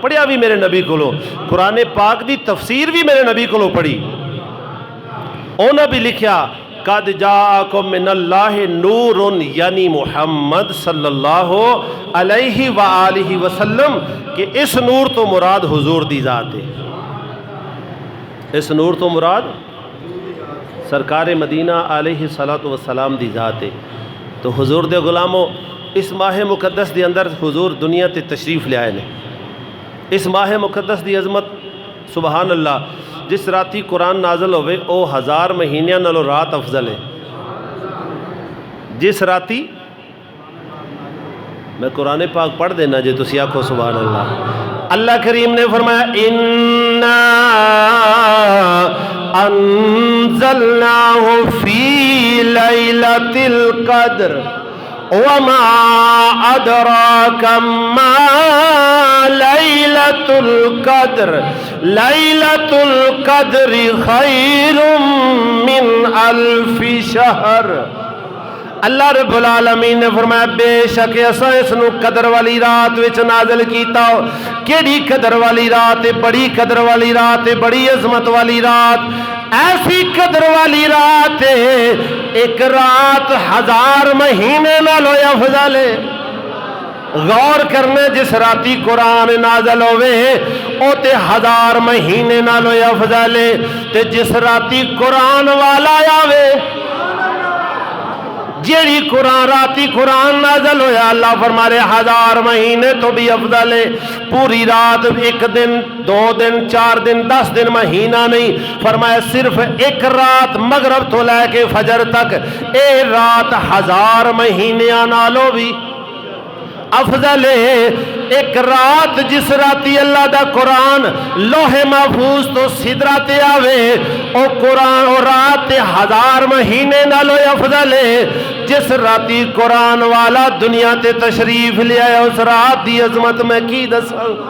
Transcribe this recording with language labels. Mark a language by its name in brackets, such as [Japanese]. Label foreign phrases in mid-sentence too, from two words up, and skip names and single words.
[Punjabi] پڑھیا بھی میرے نبی کو، قرآن پاک دی تفسیر بھی میرے نبی کو پڑھی، انہوں بھی لکھیا [Arabic] قد جاءکم من اللہ نور، [Punjabi] یعنی محمد [Arabic] صلی اللہ علیہ وآلہ وسلم، [Punjabi] کہ اس نور تو مراد حضور دی ذات ہے، اس نور تو مراد سرکار مدینہ [Arabic] علیہ السلام [Punjabi] دی ذات ہے۔ تو حضور دے غلاموں اس ماہ مقدس دے اندر حضور دنیا تے تشریف لے آئے نے، اس ماہ مقدس دی عظمت [Arabic] سبحان اللہ. [Punjabi] جس راتی قرآن نازل ہوئے او 1000 مہینیاں نالوں رات افضل ہے. جس راتی میں قرآن پاک پڑھ دینا جے تسی آکھو [Arabic] سبحان اللہ. [Punjabi] اللہ کریم نے فرمایا [Arabic] اِنَّا انزلناہ فی لیلۃ القدر وما ادراک ما لیلۃ القدر لیلۃ القدر خیر من الف شہر. [Punjabi] اللہ رب العالمین نے فرمایا بے شک اساں اس نو قدر والی رات وچ نازل کیتا. کیڑی قدر والی رات ہے؟ بڑی قدر والی رات ہے، بڑی عظمت والی رات. ایسی قدر والی رات ہے ایک رات 1000 مہینے نالوں افضل ہے. غور کرنے جس راتی قرآن نازل ہوئے او تے 1000 مہینے نالوں افضل ہے. تے جس راتی قرآن والا آوے جیڑی راتی قرآن نازل ہویا اللہ فرما رہے 1000 مہینے تو بھی افضل ہے. پوری رات 1 دن 2 دن 4 دن 10 دن مہینہ نہیں، فرمایا صرف ایک رات مغرب تو لے کے فجر تک اے رات 1000 مہینیاں نالوں بھی افضل ہے. ایک رات جس راتی اللہ دا قرآن لوح محفوظ تو سدرات آوے او قرآن او رات 1000 مہینے نالوں افضل ہے. جس راتی قرآن والا دنیا تے تشریف لے آیا اس رات دی عظمت میں کی دساں.